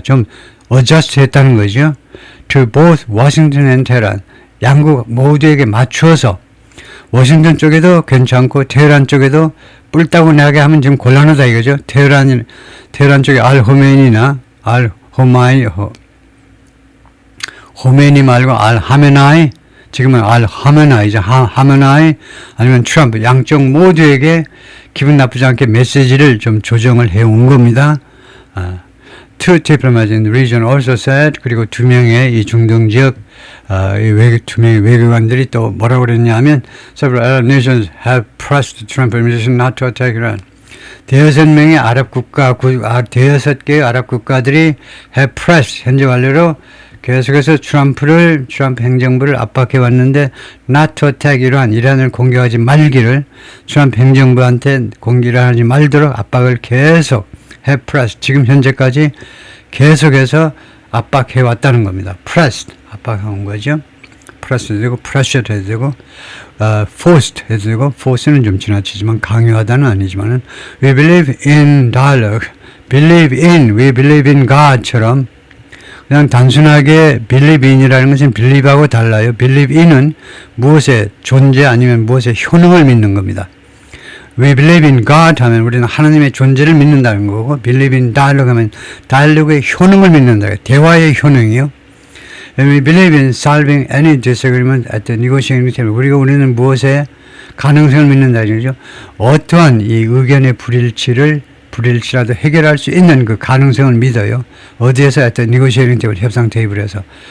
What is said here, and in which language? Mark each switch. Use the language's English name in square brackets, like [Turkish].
[Korean] 좀 adjust 했다는 거죠. [English] To both Washington and Tehran. [Korean] 양국 모두에게 맞추어서 워싱턴 쪽에도 괜찮고 테헤란 쪽에도 뿔따구 나게 하면 좀 곤란하다 이거죠. 테헤란 쪽에 호메니 말고 하메나이, 지금은 하메나이죠. 하메나이 아니면 트럼프 양쪽 모두에게 기분 나쁘지 않게 메시지를 좀 조정을 해온 겁니다. [English] Two diplomats in the region also said, [Korean] 그리고 2명의 이 중동 지역 두 명의 외교관들이 또 뭐라고 그랬냐면 [English] Several Arab nations have pressed the Trump administration not to attack Iran. [Korean] 대여섯 개의 아랍 국가들이 have pressed, 현재 완료로 계속해서 트럼프 행정부를 압박해 왔는데 [English] not to attack [Korean] 이란을 공격하지 말기를 트럼프 행정부한테 공격을 하지 말도록 압박을 계속 have pressed, 지금 현재까지 계속해서 압박해 왔다는 겁니다. pressed, 압박한 거죠. pressed 해도 되고 pressured 해도 되고 forced 해도 되고 force는 좀 지나치지만 강요하다는 아니지만은 [English] we believe in dialogue, we believe in God [Korean] 처럼 그냥 단순하게 believe in이라는 것은 believe하고 달라요. believe in은 무엇의 존재 아니면 무엇의 효능을 믿는 겁니다. [English] We believe in God [Korean] 하면 우리는 하나님의 존재를 믿는다는 거고, [English] believe in dialogue [Korean] 하면 dialogue의 효능을 믿는다. 대화의 효능이요. [English] And we believe in solving any disagreement at the negotiating table. [Korean] 우리는 무엇의 가능성을 믿는다. 이거죠. 어떠한 이 의견의 불일치라도 해결할 수 있는 그 가능성을 믿어요. 어디에서 [English] at the negotiating table, [Korean] 협상 테이블에서.